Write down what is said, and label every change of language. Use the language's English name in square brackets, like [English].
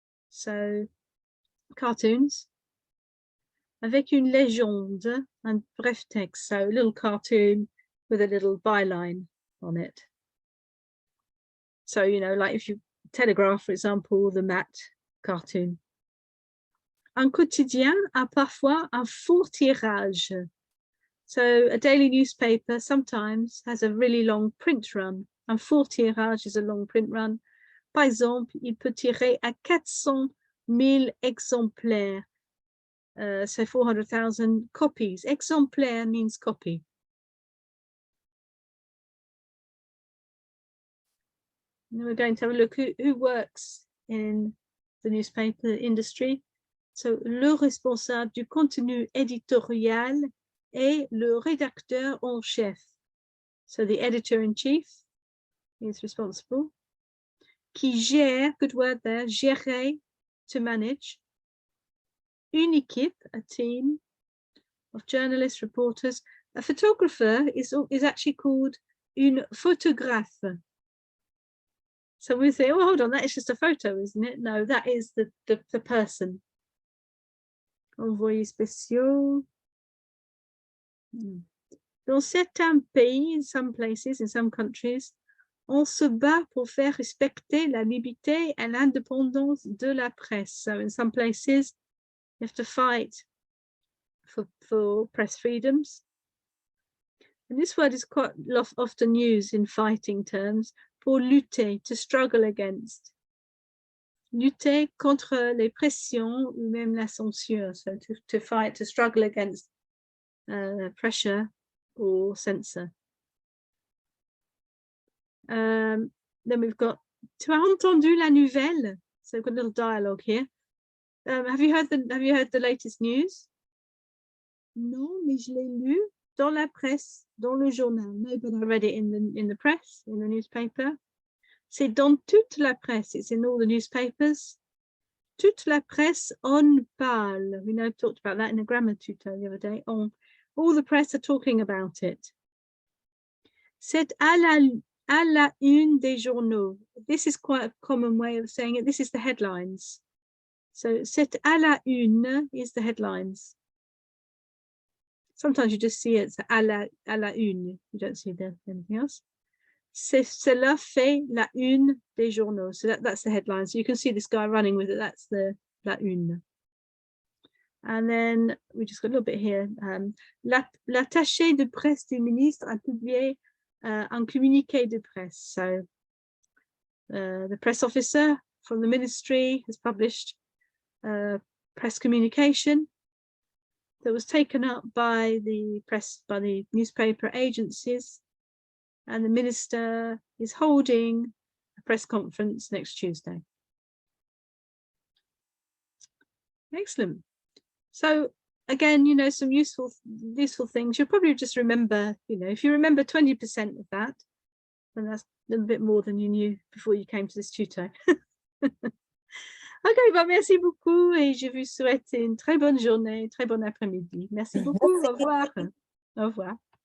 [English] So, cartoons. [French] Avec une légende, [English] and bref text, so a little cartoon with a little byline on it. So, you know, like if you Telegraph, for example, the Matt cartoon. [French] Un quotidien a parfois un fort tirage. [English] So a daily newspaper sometimes has a really long print run. [French] Un fort tirage [English] is a long print run. [French] Par exemple, il peut tirer à 400,000 exemplaires. [English] So 400,000 copies. Exemplaire means copy. And we're going to have a look who works in the newspaper industry. [French] So, le responsable du contenu éditorial est le rédacteur en chef. [English] So, the editor-in-chief is responsible. [French] Qui gère, [English] good word there, gérer, to manage. [French] Une équipe, [English] a team of journalists, reporters. A photographer is actually called une photographe. So we say, oh, hold on, that is just a photo, isn't it? No, that is the person. [French] envoyés spéciaux. Dans certains pays, [English] in some places, in some countries, [French] on se bat pour faire respecter la liberté et l'indépendance de la presse. [English] So in some places, you have to fight for press freedoms. And this word is quite often used in fighting terms, [French] pour lutter, [English] to struggle against. [French] Lutter contre les pressions ou même la censure. [English] So to fight, to struggle against pressure or censor. Then we've got, [French] tu as entendu la nouvelle? [English] So we've got a little dialogue here. Have you heard the latest news? [French] Non, mais je l'ai lu dans la presse, dans le journal. [English] No, but I read it in the press, in the newspaper. [French] C'est dans toute la presse. [English] It's in all the newspapers. [French] Toute la presse en parle. [English] We know, talked about that in a grammar tuto the other day. All the press are talking about it. [French] C'est à la une des journaux. [English] This is quite a common way of saying it. This is the headlines. So c'est à la une is the headlines. Sometimes you just see it's à la une. You don't see anything else. [French] Cela fait la une des journaux. [English] So that's the headline. So you can see this guy running with it. That's the la une. And then we just got a little bit here. [French] L'attaché de presse du ministre a publié un communiqué de presse. [English] So the press officer from the ministry has published press communication that was taken up by the newspaper agencies, and the minister is holding a press conference next Tuesday. Excellent. So again, you know, some useful things. You'll probably just remember, you know, if you remember 20% of that, then that's a little bit more than you knew before you came to this tuto. [French] Ok, bah merci beaucoup et je vous souhaite une très bonne journée, très bon après-midi. Merci beaucoup, au revoir. Au revoir.